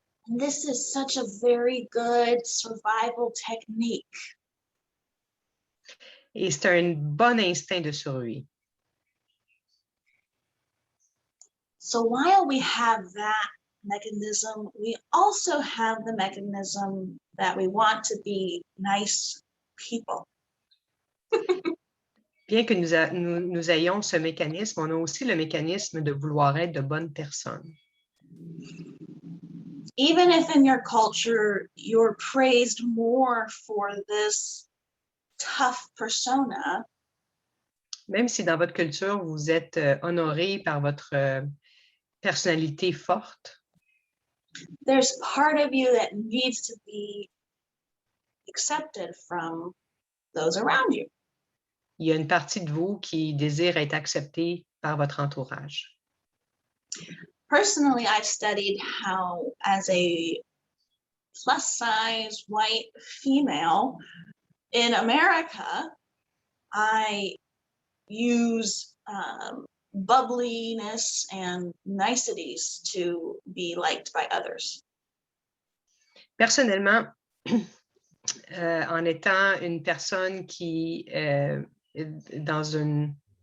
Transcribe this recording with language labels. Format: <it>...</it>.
<en>And this is such a very good survival technique.</en> <fr>Et c'est un bon instinct de survie.</fr> <en>So while we have that mechanism, we also have the mechanism that we want to be nice people.</en> <fr>Bien que nous ayons ce mécanisme, on a aussi le mécanisme de vouloir être de bonnes personnes.</fr> <en>Even if in your culture you're praised more for this tough persona,</en> <fr>même si dans votre culture, vous êtes honoré par votre personnalité forte,</fr> <en>there's part of you that needs to be accepted from those around you.</en> <fr>il y a une partie de vous qui désire être acceptée par votre entourage.</fr> <en>Personally, I've studied how, as a plus-size white female in America, I use bubbliness and niceties to be liked by others.</en> <fr>Personnellement, en étant une personne qui est dans une...</fr>